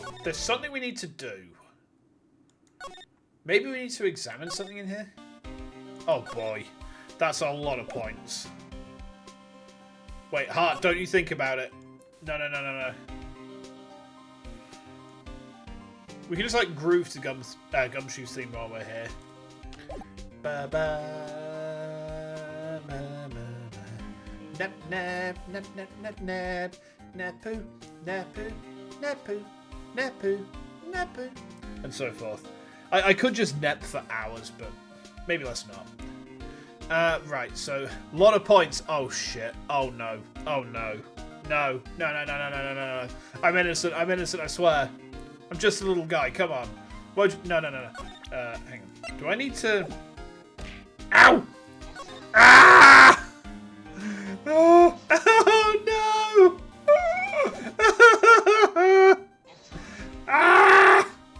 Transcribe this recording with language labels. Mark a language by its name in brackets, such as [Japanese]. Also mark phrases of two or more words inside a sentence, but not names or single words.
[English] There's something we need to do. Maybe we need to examine something in here? Oh boy. That's a lot of points. Wait, Hart, don't you think about it. No. We can just like groove to Gumshoe's theme while we're here. Ba ba ba ba. Nap nap nap nap nap nap napu napu napu napu napu, and so forth. I could just nap for hours, but maybe let's not. Right, so a lot of points. Oh shit. Oh no. Oh no. No. No. I'm innocent. I swear. I'm just a little guy. Come on. No. Hang on. Do I need to? Ow! Ah! Oh no! Ah!